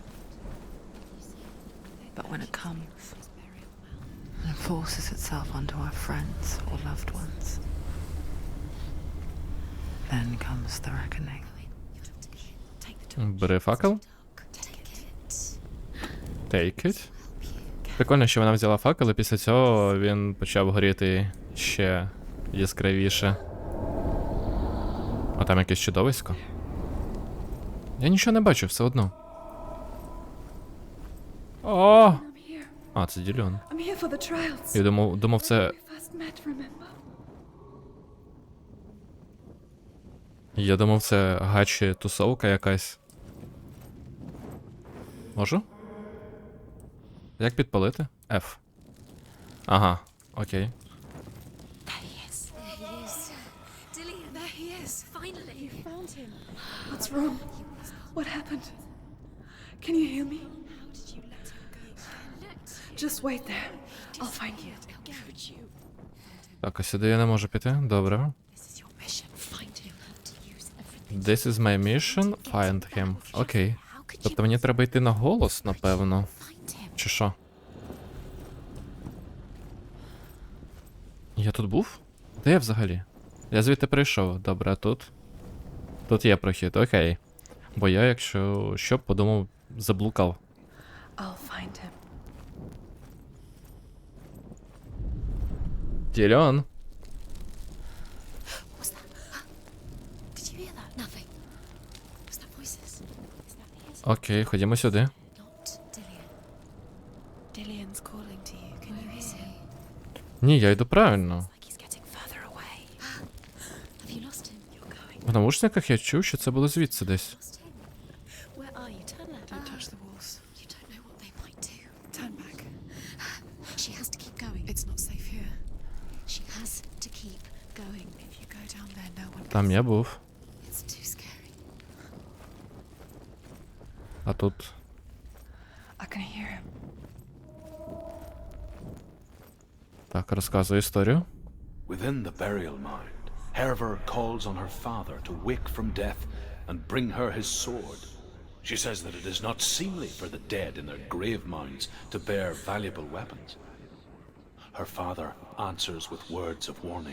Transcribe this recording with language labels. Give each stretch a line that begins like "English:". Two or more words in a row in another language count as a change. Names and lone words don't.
English: But when it comes, and forces itself onto our friends or loved ones, then comes the reckoning.
Ukrainian: Бери факел.
English: Take it.
Ukrainian: Прикольно, що вона взяла факел, і після цього він почав горіти ще яскравіше. А там якесь чудовисько. Я нічого не бачу, все одно. О!
English: I'm here.
Ukrainian: А, це Діліон.
English: I'm here for the trials.
Ukrainian: Я думав це...
English: We first met, remember?
Ukrainian: Я думав це гачі тусовка якась. Можу? Як підпалити? F. Ага, окей.
English: There he is. There he is. Dillian, there he is. Finally. You found him. What's wrong? What happened? Can you hear me? How did you let him go? Just wait there. I'll find you.
Ukrainian: Так, а сюди я не можу піти. Добре.
English: This is your mission. Find him. To use everything. This is my mission. Find him. Окей. How could you
Ukrainian: Тобто мені треба йти на голос, напевно.
English: find him?
Ukrainian: Чи що? Я тут був? Де я взагалі? Я звідти прийшов. Добре, а тут? Тут є прохід, окей. Бо я, якщо що, подумав, заблукав.
English: I'll find him. Діліон. What was that? Did you hear that? Nothing. Was that voices? Is that his?
Ukrainian: Окей, ходімо сюди.
English: Not Dillian. Dillian's calling to you. Can you hear him?
Ukrainian: Ні, я йду правильно.
English: Like he's getting further away. Have you lost him? You're going.
Ukrainian: В навушниках я чув, що це було звідси десь.
English: Lost him. Where are you? Turn left. Don't touch the walls. You don't know what they might do. Turn back. She has to keep going. It's not safe here. She has to keep going. If you go down there, no one
Ukrainian: Там я був.
English: It's too scary.
Ukrainian: А тут.
English: I can hear him.
Ukrainian: Так, розказую історію.
English: Within the burial mound, Hervor calls on her father to wake from death and bring her his sword. She says that it is not seemly for the dead in their grave mounds to bear valuable weapons. Her father answers with words of warning.